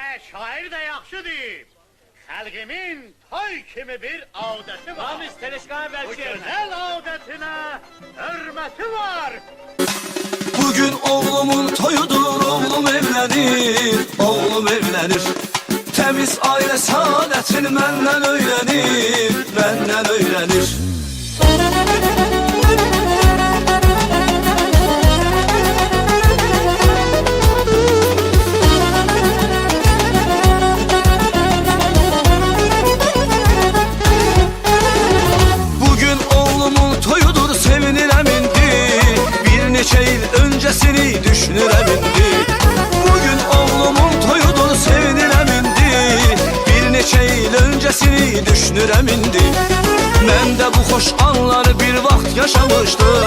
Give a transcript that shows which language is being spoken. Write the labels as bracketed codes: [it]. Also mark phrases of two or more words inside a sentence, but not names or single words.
[az] şair de yaxşı deyib. Xalqimin toy kimi bir adəti var. Ramiz Teleşkan Bu [tr] belki yerine. [az] gözəl adətinə hörməti var. [tr] Bugün oğlumun toyudur, oğlum evlenir, oğlum evlenir. Temiz aile saadetini benden öğrenir, benden öğrenir. [az] Bugün oğlumun toyudur, sevinirəm indi. Bir neçə il öncesini düşünürəm indi. Bugün oğlumun toyudur, sevinirəm indi. Bir neçə il öncesini düşünürəm indi. Mən də bu xoş anları bir vaxt yaşamışdım.